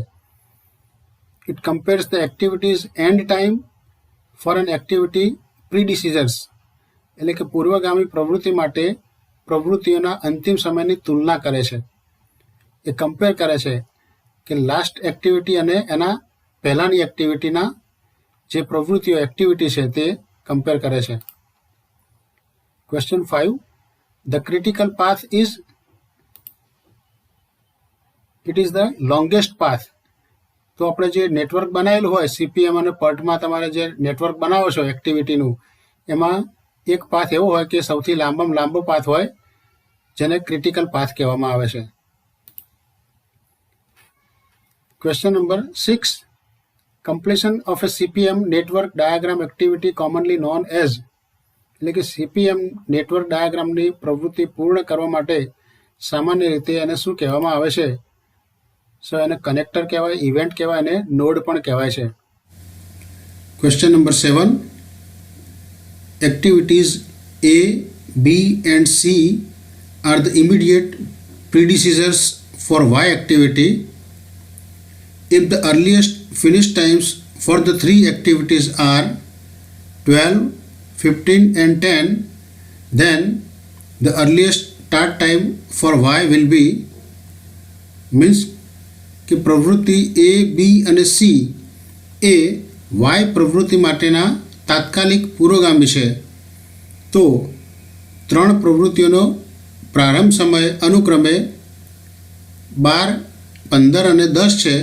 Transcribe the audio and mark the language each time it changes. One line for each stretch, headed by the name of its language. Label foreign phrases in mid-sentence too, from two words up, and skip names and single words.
English: it compares the activities and time for an activity predecessors,
Gujarati: એટલે કે પૂર્વગામી પ્રવૃત્તિ માટે પ્રવૃત્તિઓના અંતિમ સમયની તુલના કરે છે. એ કમ્પેર કરે છે કે
English: last activity
Gujarati: અને એના પહેલાંની એક્ટિવિટીના જે પ્રવૃત્તિઓ એક્ટિવિટી છે તે કમ્પેર કરે છે.
English: Question 5. The critical path is, it is the longest path.
Gujarati: તો આપણે જે નેટવર્ક બનાવેલું હોય CPM અને PERTમાં, તમારે જે નેટવર્ક બનાવો છો એક્ટિવિટીનું, એમાં એક પાથ એવો હોય કે સૌથી લાંબામાં લાંબો પાથ હોય જેને
English: critical path
Gujarati: કહેવામાં આવે છે.
English: question number 6. Completion of a CPM network diagram activity commonly known as,
Gujarati: એટલે કે CPM
English: network diagramની
Gujarati: પ્રવૃત્તિ પૂર્ણ કરવા માટે સામાન્ય રીતે એને શું કહેવામાં આવે છે? સો એને કનેક્ટર કહેવાય, ઇવેન્ટ કહેવાય અને નોડ પણ કહેવાય છે.
English: question number 7. activities A, B and C are the immediate predecessors for Y activity. If the earliest finish times for the three activities are 12, 15 and 10, then the earliest start time for Y will be, means
Gujarati: કે પ્રવૃત્તિ A, B અને C એ Y પ્રવૃત્તિ માટેના તાત્કાલિક પુરોગામી છે. તો ત્રણ પ્રવૃત્તિઓનો પ્રારંભ સમય અનુક્રમે 12, 15 અને 10 છે.